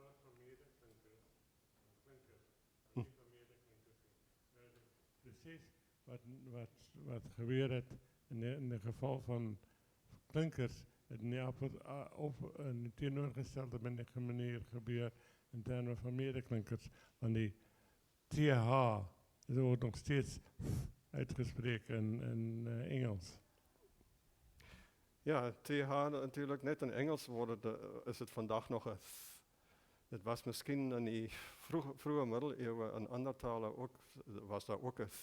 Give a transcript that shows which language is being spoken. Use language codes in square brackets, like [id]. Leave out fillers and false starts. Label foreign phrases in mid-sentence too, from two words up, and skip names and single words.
[af] Precies, wat gebeur het in die geval van klinkers, het nie op een teenoorgestelde manier gebeur in termen van medeklinkers, want die TH [nl] wordt nog steeds uitgesproken in Engels. Ja, TH natuurlijk net in Engels is het vandaag nog een th. Het was misschien in die vroege middeleeuwen in andere talen ook, was daar ook een th.